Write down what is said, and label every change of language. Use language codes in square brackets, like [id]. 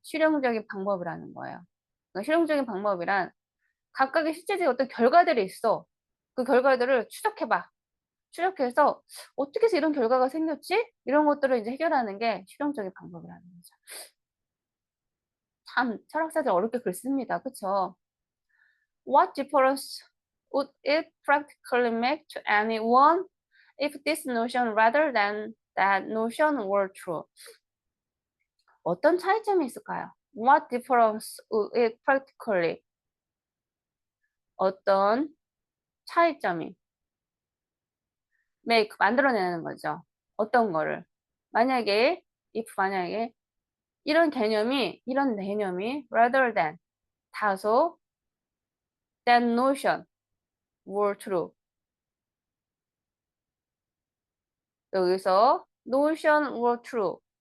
[ko] 실용적인 방법이라는 거예요. 그러니까 실용적인 방법이란 각각의 실제적인 어떤 결과들이 있어. 그 결과들을 추적해봐. 추적해서 어떻게 해서 이런 결과가 생겼지? 이런 것들을 이제 해결하는 게 실용적인 방법이라는 거죠. 참 철학자들 어렵게 글씁니다. 그쵸? [en] What difference would it practically make to anyone if this notion rather than that notion were true. [ko] 어떤 차이점이 있을까요? [en] What difference would it practically? [ko] 어떤 차이점이 make 만들어내는 거죠. 어떤 거를 만약에 이런 개념이 [en] rather than [ko] 다소 [en] that notion were true. [ko] 여기서 [en] notion were true.